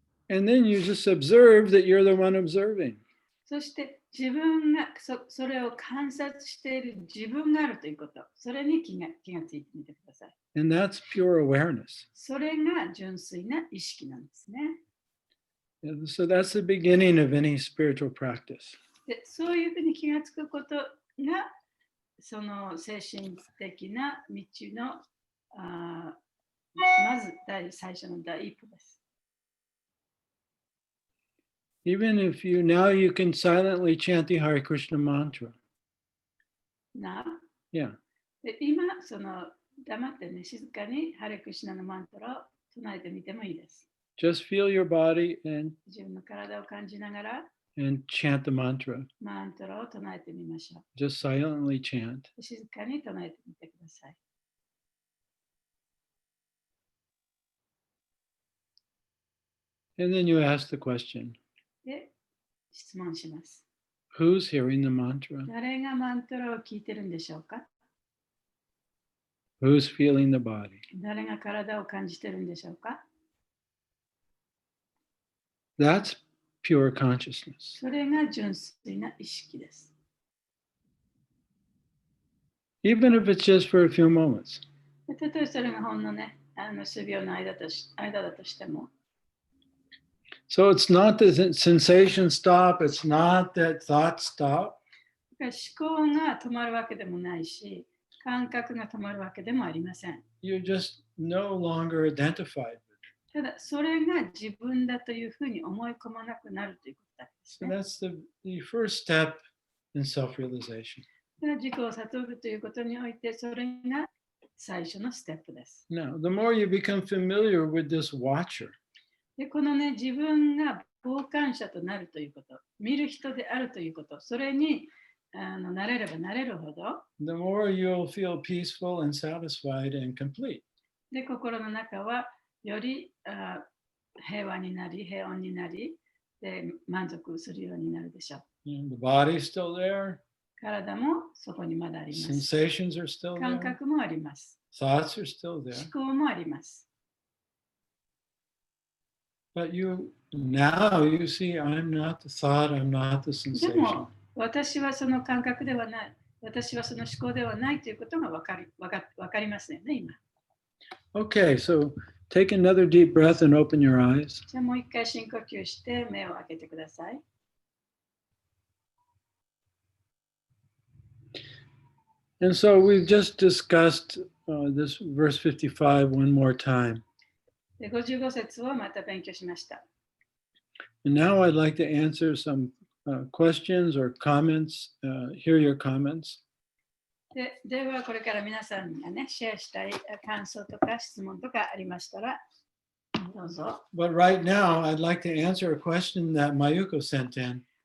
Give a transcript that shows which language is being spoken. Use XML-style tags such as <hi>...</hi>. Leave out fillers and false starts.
<en>And then you just observe that you're the one observing.</en> <ja>そして自分がそれを観察している自分があるということ、それに気がついてみてください。</ja> <en>And that's pure awareness.</en> <ja>それが純粋な意識なんですね。</ja> <en>And so that's the beginning of any spiritual practice.</en> <ja>で、そういうふうに気がつくことが、その精神的な道のまず最初の第一歩です。</ja> <en>Even if now you can silently chant the Hare Krishna mantra. Yeah.</en> <ja>で今、その黙ってね、静かにハレクシナのマントラを唱えてみてもいいです。</ja> <en>Just feel your body and</en> <ja>自分の体を感じながら</ja> <en>chant the mantra.</en> <ja>マントラを唱えてみましょう。</ja> <en>Just silently chant.</en> <ja>静かに唱えてみてください。</ja> <en>And then you ask the question,</en> <ja>で、質問します。</ja> <en>who's hearing the mantra?</en> <ja>誰がマントラを聞いてるんでしょうか？</ja> <en>Who's feeling the body?</en> <ja>誰が体を感じてるんでしょうか？</ja> <en>That's pure consciousness.</en> <ja>それが純粋な意識です。</ja> <en>Even if it's just for a few moments.</en> <ja>たとえそれがほんのね、数秒の間だとしても。</ja> <en>So it's not that sensation stop, it's not that thought stop.</en> <ja>思考が止まるわけでもないし、感覚が止まるわけでもありません。</ja> <en>You're just no longer identified.</en> <ja>ただ、それが自分だというふうに思い込まなくなるということだけです</ja> <en>So</en> <ja>ね。</ja> <en>that's the first step and self-realization.</en> <ja>自己を悟るということにおいて、それが最初のステップです。</ja> <en>Now, the more you become familiar with this watcher,</en> <ja>で、このね、自分が傍観者となるということ、見る人であるということ、それになれればなれるほど、</ja> <en>the more you'll feel peaceful and satisfied and complete.</en> <ja>で、心の中はより平和になり、平穏になり、で、満足するようになるでしょう。</ja> <en>The body's still there.</en> <ja>体もそこにまだあります。</ja> <en>Sensations are still</en> <ja>感</ja> <en>there.</en> <ja>覚もあります。</ja> <en>Thoughts are still there.</en> <ja>思考もあります。</ja> <en>But now you see, I'm not the thought, I'm not the</en> <ja>で</ja> <en>sensation.</en> <ja>も、私はその感覚ではない。私はその思考ではないということがわかりますよね、今。</ja> <en>Okay, so take another deep breath and open your eyes.</en> <ja>じゃあもう一回深呼吸して目を開けてください。</ja> <en>And so we've just discussed this verse 55 one more time.</en> <ja>で、55節をまた勉強しました。</ja> <en>And now I'd like to answer some questions or comments, hear your comments.</en> <ja>ではこれから皆さんがね、シェアしたい感想とか質問とかありましたら、どうぞ。</ja> <en>But right now, I'd like to answer a question that Mayuko sent in.</en>